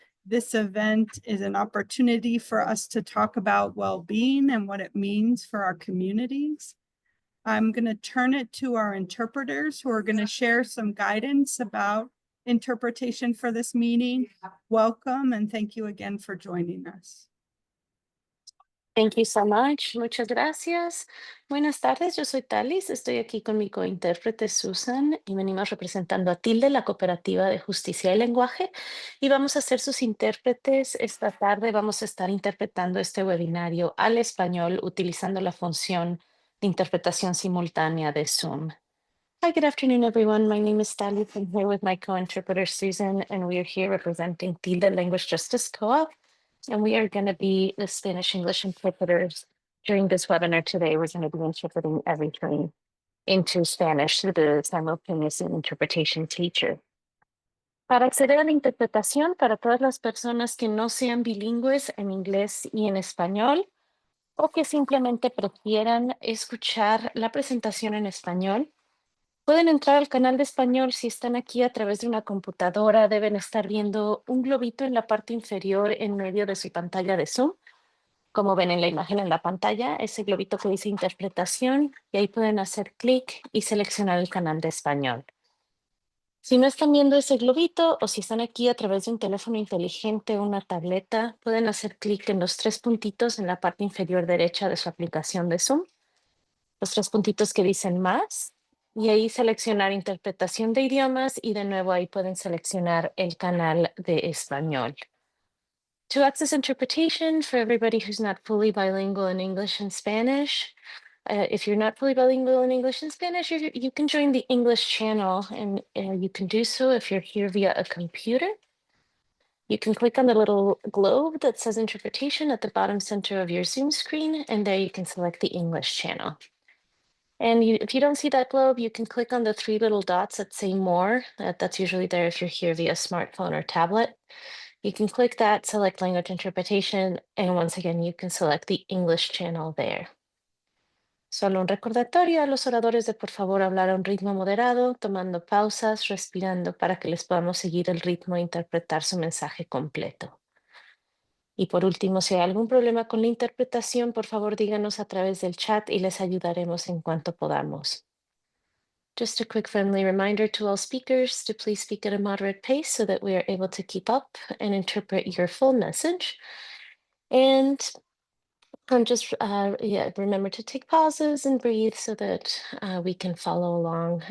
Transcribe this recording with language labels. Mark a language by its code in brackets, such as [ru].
[en] This event is an opportunity for us to talk about well-being and what it means for our communities. I'm going to turn it to our interpreters who are going to share some guidance about interpretation for this meeting. Welcome and thank you again for joining us. Thank you so much. [es] Muchas gracias. Buenas tardes, yo soy Talis, estoy aquí con mi cointérprete Susan y venimos representando a Tilde, la Cooperativa de Justicia y Lenguaje, y vamos a ser sus intérpretes. Esta tarde vamos a estar interpretando este webinario al español utilizando la función de interpretación simultánea de Zoom. [en] Hi, good afternoon, everyone. My name is Talis. I'm here with my co-interpreter Susan, and we are here representing Tilde Language Justice Co-op. And we are going to be the Spanish-English interpreters during this webinar today. We're going to be interpreting everything into Spanish through the simultaneous interpretation teacher. [es] Para acceder a la interpretación para todas las personas que no sean bilingües en inglés y en español, o que simplemente prefieran escuchar la presentación en español, pueden entrar al canal de español. Si están aquí a través de una computadora, deben estar viendo un globito en la parte inferior en medio de su pantalla de Zoom. Como ven en la imagen en la pantalla, ese globito que dice interpretación, y ahí pueden hacer clic y seleccionar el canal de español. Si no están viendo ese globito o si están aquí a través de un teléfono inteligente o una tableta, pueden hacer clic en los tres puntitos en la parte inferior derecha de su aplicación de Zoom. Los tres puntitos que dicen más. Y ahí seleccionar interpretación de idiomas y de nuevo ahí pueden seleccionar el canal de español. [en] To access interpretation for everybody who's not fully bilingual in English and Spanish, if you're not fully bilingual in English and Spanish, you can join the English channel, and you can do so if you're here via a computer. You can click on the little globe that says interpretation at the bottom center of your Zoom screen, and there you can select the English channel. And if you don't see that globe, you can click on the three little dots that say more. That's usually there if you're here via smartphone or tablet. You can click that, select language interpretation, and once again, you can select the English channel there. [es] Solo un recordatorio a los oradores de por favor hablar a un ritmo moderado, tomando pausas, respirando para que les podamos seguir el ritmo e interpretar su mensaje completo. Y por último, si hay algún problema con la interpretación, por favor díganos a través del chat y les ayudaremos en cuanto podamos. [en] Just a quick friendly reminder to all speakers to please speak at a moderate pace so that we are able to keep up and interpret your full message. And just remember to take pauses and breathe so that we can follow along.